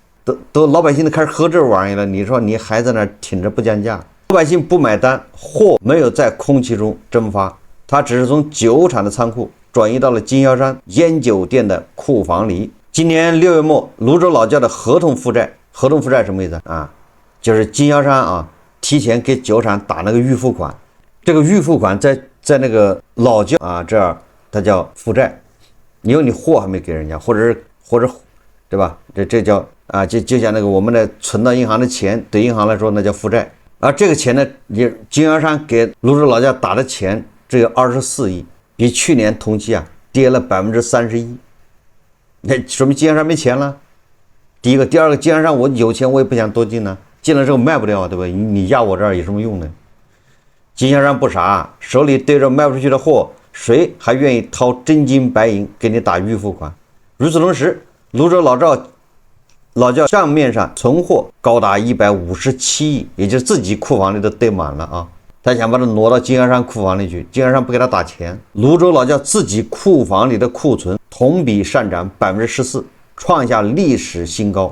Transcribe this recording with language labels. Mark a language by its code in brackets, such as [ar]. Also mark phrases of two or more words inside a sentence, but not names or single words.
[zh] 都老百姓都開始喝這玩意兒了，你說你還在那挺着不降價，老百姓不買單，貨沒有在空氣中蒸發，它只是從酒廠的倉庫轉移到了經銷商煙酒店的庫房裡。今年6月末，泸州老窖的合同负債什么意思啊？就是经销商啊提前給酒廠打那個預付款，這個預付款在那個老窖啊這兒它叫負債，因為你貨還沒給人家，或者對吧？這叫啊就像那個我們的存到銀行的錢，對銀行來說那叫負債。而這個錢呢，你經銷商給泸州老窖打的錢只有24億，比去年同期啊跌了31%。那說明經銷商沒錢了。第一個，第二個，經銷商我有錢我也不想多進呢，進了之後賣不掉，對吧？你壓我這兒有什麼用呢？經銷商不傻，手裡對着賣不出去的貨，誰還願意掏真金白銀給你打預付款？與此同時，泸州老窖賬面上存貨高達157億，也就是自己庫房裡都堆滿了啊！他想把它挪到經銷商庫房裡去，經銷商不給他打錢。泸州老窖自己庫房裡的庫存同比上漲14%，創下歷史新高。